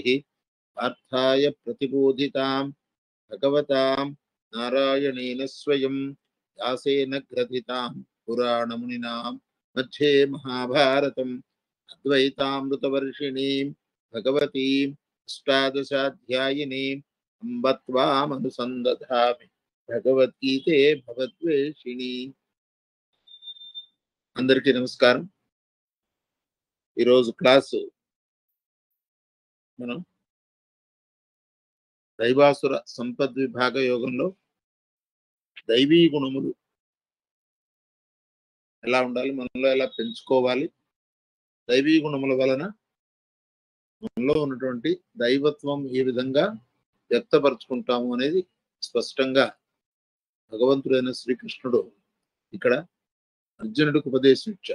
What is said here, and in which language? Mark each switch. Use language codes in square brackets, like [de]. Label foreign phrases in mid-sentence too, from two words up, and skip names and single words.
[sa] अर्थाय प्रतिबोधितां भगवतां नारायणेन स्वयं व्यासेन ग्रथितां पुराणमुनिनां मध्ये महाभारतम् अद्वैतामृतवर्षिणीं भगवतीम् अष्टादशाध्यायिनीम् अम्ब त्वामनुसन्दधामि भगवद्गीते भगवद्वेषिणी। [te] అందరికీ నమస్కారం। ఈరోజు క్లాసు మనం దైవాసుర సంపద్విభాగ యోగంలో దైవీ గుణములు ఎలా ఉండాలి, మనలో ఎలా పెంచుకోవాలి, దైవీ గుణముల వలన మనలో ఉన్నటువంటి దైవత్వం ఏ విధంగా వ్యక్తపరచుకుంటాము అనేది స్పష్టంగా భగవంతుడైన శ్రీకృష్ణుడు ఇక్కడ అర్జునుడికి ఉపదేశం ఇచ్చారు.